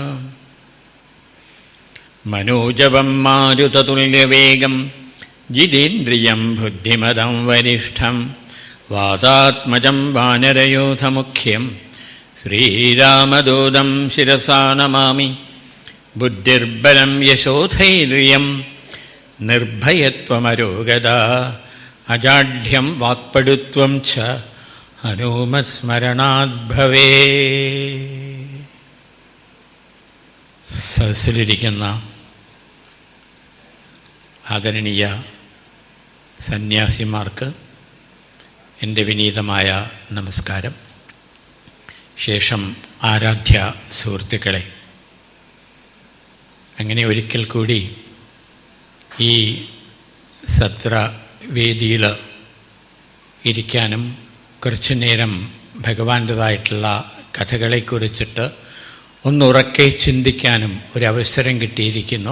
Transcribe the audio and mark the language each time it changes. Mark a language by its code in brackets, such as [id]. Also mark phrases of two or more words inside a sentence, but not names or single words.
[sa] मनोजवं मारुततुल्यवेगं जितेन्द्रियं बुद्धिमतं वरिष्ठं वातात्मजं वानरयूथमुख्यं श्रीरामदूतं शिरसा नमामि। बुद्धिर्बलं यशोधैर्यं निर्भयत्वमरोगता अजाढ्यं वाक्पटुत्वं च हनुमत्स्मरणात् भवेत्. [ml] സദസ്സിലിരിക്കുന്ന ആദരണീയ സന്യാസിമാർക്ക് എൻ്റെ വിനീതമായ നമസ്കാരം. ശേഷം ആരാധ്യ സുഹൃത്തുക്കളെ, അങ്ങനെ ഒരിക്കൽ കൂടി ഈ സത്രവേദിയിൽ ഇരിക്കാനും കുറച്ചു നേരം ഭഗവാന്റേതായിട്ടുള്ള കഥകളെക്കുറിച്ചിട്ട് ഒന്നുറക്കെ ചിന്തിക്കാനും ഒരവസരം കിട്ടിയിരിക്കുന്നു.